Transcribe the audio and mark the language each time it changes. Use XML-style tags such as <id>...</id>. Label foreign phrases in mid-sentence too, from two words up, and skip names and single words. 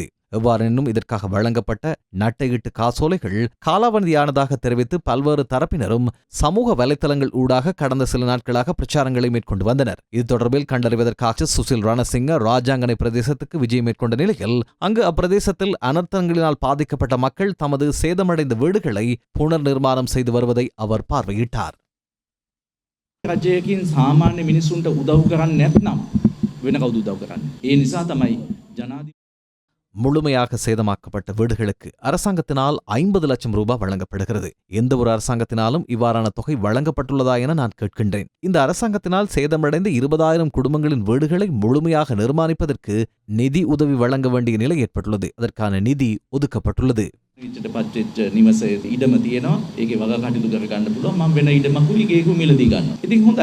<ta>எவ்வாறெனினும் இதற்காக வழங்கப்பட்ட நட்டஈட்டு காசோலைகள் காலாவதியானதாக தெரிவித்து பல்வேறு தரப்பினரும் சமூக வலைதளங்கள் ஊடாக கடந்த சில நாட்களாக பிரச்சாரங்களை மேற்கொண்டு வந்தனர். இது தொடர்பில் கண்டறிவதற்காக சுசில் ரணசிங்க ராஜாங்கனை பிரதேசத்துக்கு விஜயம் மேற்கொண்ட நிலையில் அங்கு அப்பிரதேசத்தில் அனர்த்தங்களினால் பாதிக்கப்பட்ட மக்கள் தமது சேதமடைந்த வீடுகளை புனர் நிர்மாணம் செய்து வருவதை அவர் பார்வையிட்டார்.</ta> <si>රජයකින් සාමාන්‍ය මිනිසුන්ට උදව් කරන්නේ නැත්නම් වෙන කවුද උදව් කරන්නේ? ඒ නිසා තමයි ජනාධිපති</si> <ta>முழுமையாக சேதமாக்கப்பட்ட வீடுகளுக்கு அரசாங்கத்தினால் 50 லட்சம் ரூபாய் வழங்கப்படுகிறது. எந்த ஒரு அரசாங்கத்தினாலும் இவ்வாறான தொகை வழங்கப்பட்டுள்ளதா என நான் கேட்கின்றேன். இந்த அரசாங்கத்தினால் சேதமடைந்த 20,000 குடும்பங்களின் வீடுகளை முழுமையாக நிர்மாணிப்பதற்கு நிதி உதவி வழங்க வேண்டிய நிலை ஏற்பட்டுள்ளது. அதற்கான நிதி ஒதுக்கப்பட்டுள்ளது.</ta> <si>පච්චෙච්ච නිවසේ ඉඩම තියෙනවා. ඒකේ වග කටයුතු කර ගන්න පුළුවන්. මම වෙන ඉඩමකුයි ඒකු මිලදී ගන්නවා. ඉතින් හොඳයි.</si>